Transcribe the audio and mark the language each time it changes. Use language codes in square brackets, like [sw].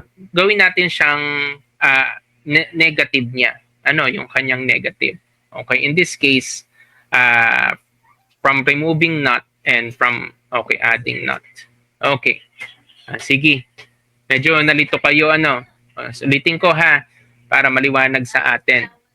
[tl] Gawin natin siyang negative niya. Ano yung kanyang negative? [en] Okay, in this case, from removing not and from, adding not. [tl] Okay. Sige. Medyo nalito kayo, ulitin ko ha, para maliwanag sa atin.